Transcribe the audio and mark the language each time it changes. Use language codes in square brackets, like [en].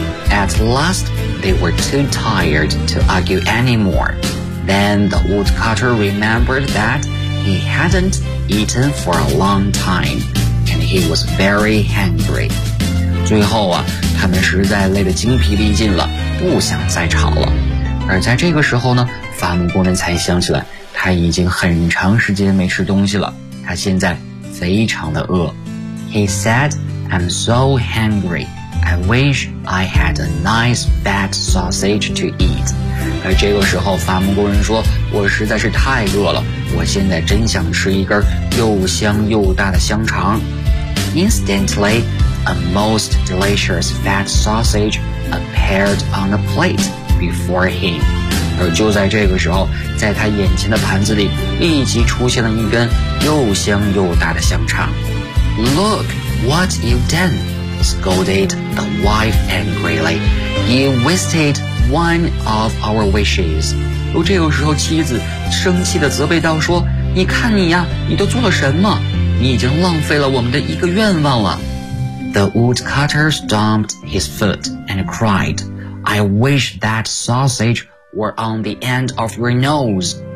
[en] At last, they were too tired to argue anymore. Then the woodcutter remembered that he hadn't eaten for a long time, and he was very hungry. [zh] 最后啊，他们实在累得精疲力尽了，不想再吵了。而在这个时候呢，伐木工人才想起来，他已经很长时间没吃东西了，他现在非常的饿。 [en] He said, I'm so hungry, I wish I had a nice fat sausage to eat. [zh] 而这个时候，伐木工人说，我实在是太饿了，我现在真想吃一根又香又大的香肠。 [en] Instantly,A most delicious fat sausage appeared on a plate before him. [zh] 而就在这个时候，在他眼前的盘子里立即出现了一根又香又大的香肠。 [en] Look what you've done, scolded the wife angrily. You wasted one of our wishes. [zh] 而这个时候妻子生气地责备道说，你看你呀，你都做了什么？你已经浪费了我们的一个愿望了。 [en] The woodcutter stomped his foot and cried, I wish that sausage were on the end of your nose.